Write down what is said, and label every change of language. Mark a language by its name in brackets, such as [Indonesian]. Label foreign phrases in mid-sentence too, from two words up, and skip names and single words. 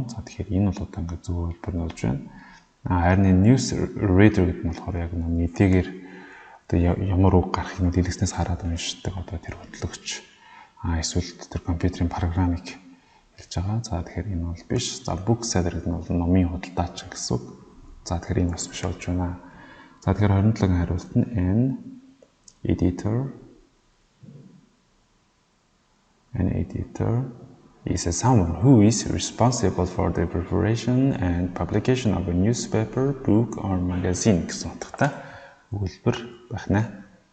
[Mongolian] За тэгэхээр энэ бол одоо ингээд зөв хөлбөр нь болж байна. Харин энэ [English] news reader [Mongolian] гэдэг нь болохоор яг нэг мэдээгээр одоо ямар үг гарахыг дэлгэснээс хараад уншдаг одоо тэр хөтлөгч. Эсвэл тэр компьютерийн програмыг хэлж байгаа. За тэгэхээр энэ бол биш. За [English] book seller [Mongolian] гэдэг нь бол номын худалдаач гэсэн үг. За тэгэхээр энэ бас биш болж байна. За тэгэхээр 27-гийн хариулт нь [English] an editor is someone who is responsible for the preparation and publication of a newspaper, book or magazine [Mongolian] гэсэн утгатай өгүүлбэр байна.